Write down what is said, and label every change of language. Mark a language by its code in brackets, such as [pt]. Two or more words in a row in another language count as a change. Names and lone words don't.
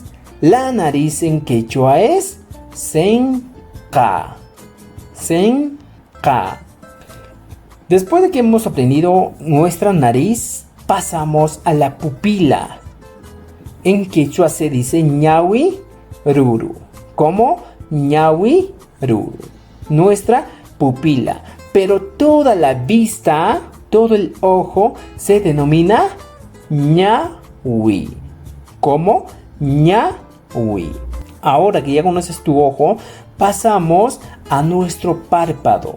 [es] La nariz en quechua es senka. Senka. Después de que hemos aprendido nuestra nariz, pasamos a la pupila. En quechua se dice [qu] ñawi ruru. [es] ¿Cómo? [qu] Ñawi ruru. [es] Nuestra pupila. Pero toda la vista, todo el ojo, se denomina ñawi. ¿Cómo? Ñawi. Ahora que ya conoces tu ojo, pasamos a nuestro párpado.